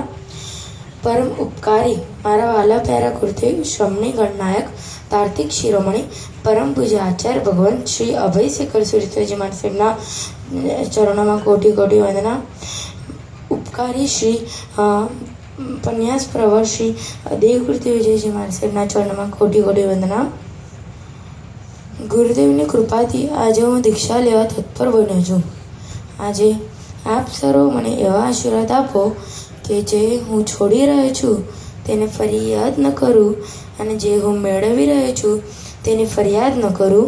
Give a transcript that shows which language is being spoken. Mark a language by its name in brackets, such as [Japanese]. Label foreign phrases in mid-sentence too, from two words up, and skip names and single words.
[Gujarati] પરમ ઉપકારી મારા વાલા પ્યારા કુર્તે શ્રમણી ગણનાયક તાર્કિક શિરોમણિ પરમ પૂજ્ય આચાર્ય ભગવંત શ્રી અભય શેખર સુરેશ્વરજી મહારાજ સાહેબના ચરણો કોટિ કોટિ વંદના। ઉપકારી શ્રી પન્યાસ પ્રવર શ્રી દેવકૃતિ વિજયજી મહારાજ સાહેબના ચરણો કોટિ કોટિ વંદના। ગુરુદેવની કૃપાથી આજે હું દીક્ષા લેવા તત્પર બન્યો છું। આજે આપ સર્વ મને એવા આશીર્વાદ આપો કે જે હું છોડી રહ્યો છું તેને ફરી યાદ ન કરું અને જે હું મેળવી રહ્યો છું તેની ફરિયાદ ન કરું।